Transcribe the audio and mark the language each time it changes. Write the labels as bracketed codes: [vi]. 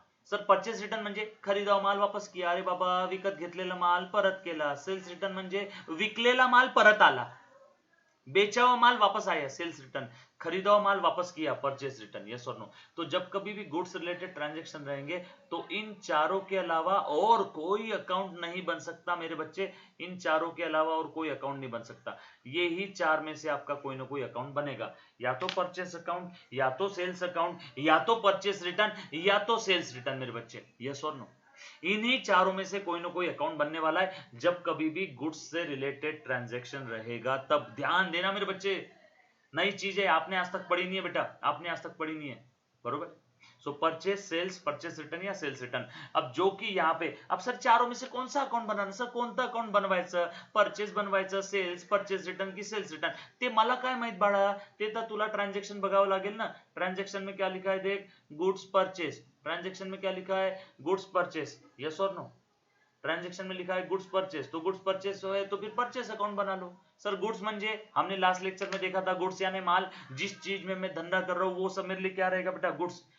[mr] Sir purchase return म्हणजे [hi] खरीदावा माल वापस किया. [mr] अरे बाबा विकत घेतलेला माल परत केला. सेल्स रिटर्न म्हणजे विकलेला माल परत आला, [hi] बेचा हुआ माल वापस आया. [en] Sales return. [hi] खरीदा हुआ माल वापस किया, परचेस रिटर्न. यस और नो? तो जब कभी भी गुड्स रिलेटेड ट्रांजैक्शन रहेंगे तो इन चारों के अलावा और कोई अकाउंट नहीं बन सकता मेरे बच्चे. इन चारों के अलावा और कोई अकाउंट नहीं बन सकता. ये ही चार में से आपका कोई ना कोई अकाउंट बनेगा. या तो परचेस अकाउंट, या तो सेल्स अकाउंट, या तो परचेस रिटर्न, या तो सेल्स रिटर्न मेरे बच्चे. यस और नो? इन्हीं चारों में से कोई ना कोई अकाउंट बनने वाला है जब कभी भी गुड्स से रिलेटेड ट्रांजैक्शन रहेगा. तब ध्यान देना मेरे बच्चे, नई चीज है, आपने आज तक पढ़ी नहीं है बेटा, आपने आज तक पढ़ी नहीं है. बरोबर? सो परचेस, सेल्स, परचेस रिटर्न या सेल्स रिटर्न. अब जो कि यहाँ पे अब सर चारों में से कौन सा अकाउंट बनाना? [mr] सर कोणतं अकाउंट बनवायचं? परचेस बनवायचं, सेल्स, परचेस रिटर्न की सेल्स रिटर्न? ते मला काय माहित बाळा, ते तर तुला ट्रांजैक्शन बघावं लागेल ना. [hi] ट्रांजैक्शन में क्या लिखा है देख, गुड्स परचेस. ट्रांजैक्शन में क्या लिखा है? Goods purchase. यस और नो? ट्रांजैक्शन में लिखा है गुड्स परचेस, तो गुड्स परचेस है तो फिर परचेस अकाउंट बना लो. सर गुड्स म्हणजे हमने लास्ट लेक्चर में देखा था, गुड्स यानी माल. जिस चीज में मैं धंधा कर रहा हूँ वो सब मेरे लिए क्या रहेगा बेटा? गुड्स.